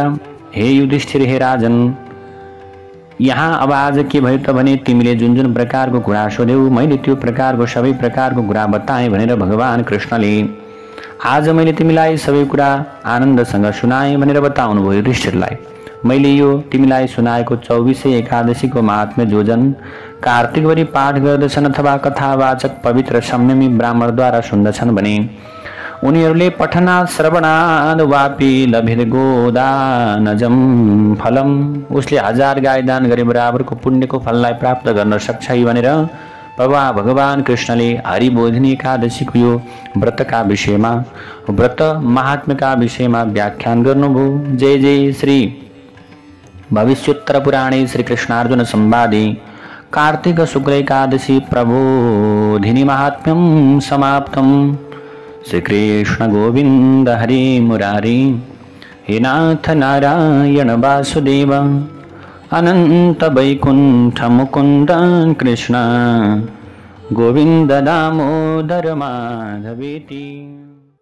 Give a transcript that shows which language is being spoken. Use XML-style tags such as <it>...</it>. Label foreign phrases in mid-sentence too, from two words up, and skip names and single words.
<ne>हे युधिष्ठिर, हे राजन, यहाँ अब आज के भयो त भने तिमीले जुन जुन प्रकारको कुरा सोध्यौ मैले त्यो प्रकारको सबै प्रकारको कुरा बताएँ भनेर भगवान कृष्णले आज मैले तिमीलाई सबै कुरा आनन्दसँग सुनाएँ भनेर बताउनु भयो युधिष्ठिरलाई। मैले यो तिमीलाई सुनाएको 24 एकादशीको महात्म्य जो जन कार्तिकभरि पाठ गर्दछन् अथवा कथावाचक पवित्र संयमी ब्राह्मणद्वारा सुन्दछन् भने उनीहरूले</ne> <sa>पठनात् श्रवणाद् वापि लभेत गोदानजम फलम,</sa> <ne>उसले 1000 गाई दान गरे बराबरको पुण्यको फललाई प्राप्त गर्न सक्छ भनेर भगवान कृष्णले हरिबोधिनी एकादशीको यो व्रतका विषयमा व्रत महात्म्यका विषयमा व्याख्यान गर्नुभयो।</ne> <sa>जय जय श्री भविष्योत्तर पुराणे श्री कृष्णार्जुन संवादे कार्तिक शुक्ल एकादशी प्रबोधिनी महात्म्यं समाप्तम्। श्री कृष्ण गोविंद हरे मुरारी, हे नाथ नारायण वासुदेव, अनंत वैकुंठ मुकुंद कृष्ण गोविंद दामोदर माधवेति।</sa>